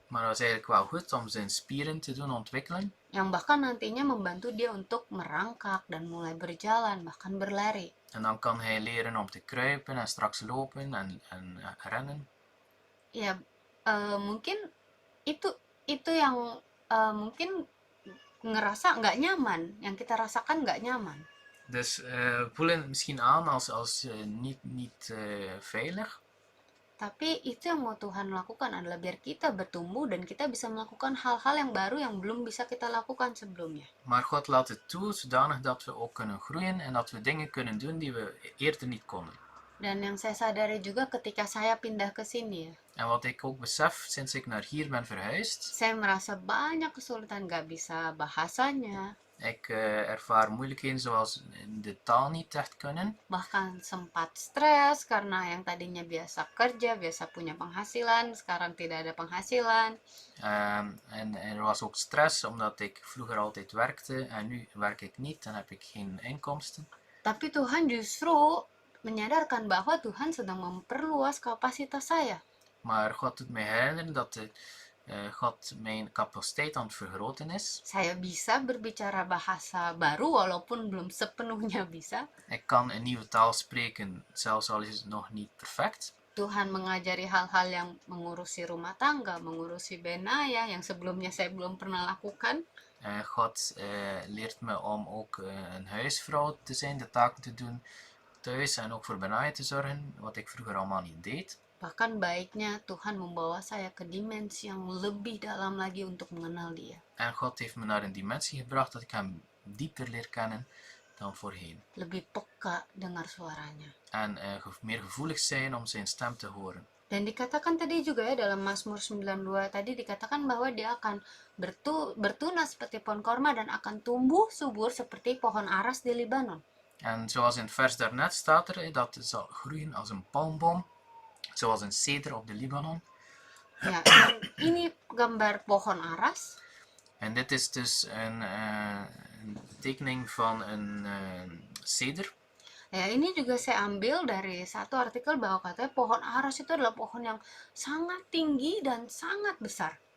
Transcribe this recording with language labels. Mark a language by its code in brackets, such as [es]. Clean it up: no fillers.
[nl] Maar dat is eigenlijk wel goed om zijn spieren te doen ontwikkelen. [id] Yang bahkan nantinya membantu dia untuk merangkak dan mulai berjalan, bahkan berlari. [nl] En dan kan hij leren om te kruipen en straks lopen en rennen. [id] Ya, mungkin itu yang mungkin ngerasa nggak nyaman, yang kita rasakan nggak nyaman. [nl] Dus we voelen het misschien aan als niet veilig. [id] Tapi itu yang mau Tuhan lakukan adalah biar kita bertumbuh dan kita bisa melakukan hal-hal yang baru yang belum bisa kita lakukan sebelumnya. [nl] Maar God laat het toe zodanig dat we ook kunnen groeien en dat we dingen kunnen doen die we eerder niet konden. [id] Dan yang saya sadari juga ketika saya pindah ke sini ya. [nl] En wat ik ook besef sinds ik naar hier ben verhuisd. [id] Saya merasa banyak kesulitan, gak bisa bahasanya. [nl] Ik ervaar moeilijkheden zoals de taal niet echt kunnen. [id] Bahkan sempat stres karena yang tadinya biasa kerja, biasa punya penghasilan, sekarang tidak ada penghasilan. [nl] En er was ook stress omdat ik vroeger altijd werkte en nu werk ik niet en heb ik geen inkomsten. [id] Tapi Tuhan justru menyadarkan bahwa Tuhan sedang memperluas kapasitas saya. [nl] Maar God doet mij herinneren dat God mijn capaciteit aan het vergroten is. [id] Saya bisa berbicara bahasa baru walaupun belum sepenuhnya bisa. [nl] Ik kan een nieuwe taal spreken, zelfs al is het nog niet perfect. [id] Tuhan mengajari hal-hal yang mengurusi rumah tangga, mengurusi Benaya yang sebelumnya saya belum pernah lakukan. [nl] God leert me om ook een huisvrouw te zijn, de taken te doen thuis en ook voor Benaya te zorgen, wat ik vroeger allemaal niet deed. [id] Bahkan baiknya Tuhan membawa saya ke dimensi yang lebih dalam lagi untuk mengenal dia. [nl] En God heeft me naar een dimensie gebracht dat ik hem dieper leer kennen dan voorheen. [id] Lebih peka dengar suaranya. [nl] En meer gevoelig zijn om zijn stem te horen. [id] Dan dikatakan tadi juga ya dalam Mazmur 92 tadi dikatakan bahwa dia akan bertunas seperti pohon korma dan akan tumbuh subur seperti pohon aras di Libanon. [nl] En zoals in het vers daarnet staat er, dat het zal groeien als een palmboom, zoals een ceder op de Libanon. [id] Ya, dan ini gambar pohon aras. [nl] En dit is dus een tekening van een ceder. [id] Ya, ini juga saya ambil dari satu artikel bahwa katanya pohon aras itu adalah pohon yang sangat tinggi dan sangat besar.